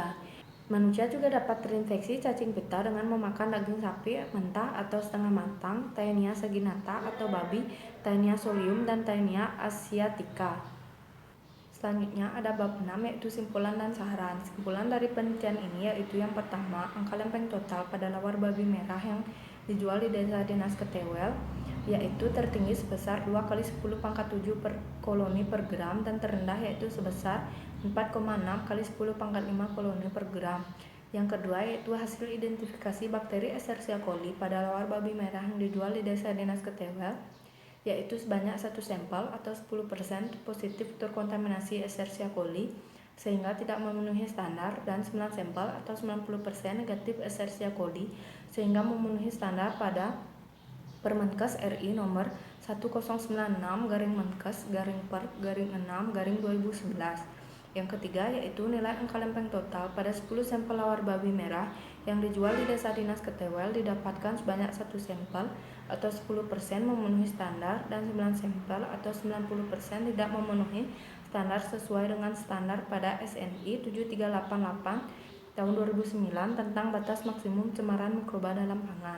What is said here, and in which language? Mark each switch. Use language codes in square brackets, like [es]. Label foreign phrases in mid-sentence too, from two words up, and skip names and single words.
[id] Manusia juga dapat terinfeksi cacing pita dengan memakan daging sapi mentah atau setengah matang, Taenia saginata, atau babi, Taenia solium, dan Taenia asiatica. Selanjutnya ada bab 6 yaitu simpulan dan saran. Simpulan dari penelitian ini yaitu yang pertama, angka lempeng total pada lawar babi merah yang dijual di desa dinas Ketewel yaitu tertinggi sebesar 2 kali 10 pangkat 7 per koloni per gram dan terendah yaitu sebesar 4,6 kali 10 pangkat 5 koloni per gram. Yang kedua yaitu hasil identifikasi bakteri Escherichia coli pada lawar babi merah yang dijual di desa dinas Ketewel yaitu sebanyak 1 sampel atau 10% positif terkontaminasi Escherichia coli sehingga tidak memenuhi standar, dan 9 sampel atau 90% negatif Escherichia coli sehingga memenuhi standar pada Permenkes RI nomor 1096-Menkes-per-6-2011. Yang ketiga yaitu nilai angka lempeng total pada 10 sampel lawar babi merah yang dijual di desa dinas Ketewel didapatkan sebanyak 1 sampel atau 10% memenuhi standar dan 9 sampel atau 90% tidak memenuhi standar sesuai dengan standar pada SNI 7388 tahun 2009 tentang batas maksimum cemaran mikroba dalam pangan.